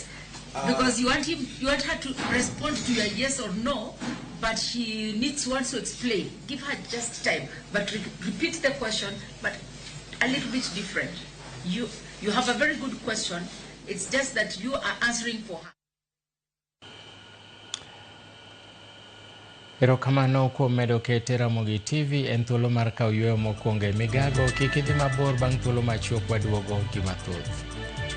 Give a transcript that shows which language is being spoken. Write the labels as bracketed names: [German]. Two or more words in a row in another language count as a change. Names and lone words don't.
[English] Because you want her to respond to your yes or no, but she wants to explain. Give her just time, but repeat the question, but a little bit different. You have a very good question. It's just that you are answering for her. [Luo (Kenya and Tanzania)] Erokamano kuom medo kete Ramogi TV en thuolo mar kawo yweyo mokwongo e migago. Kik idhi mabor bang' thuolo machuok waduogo gi mathoth.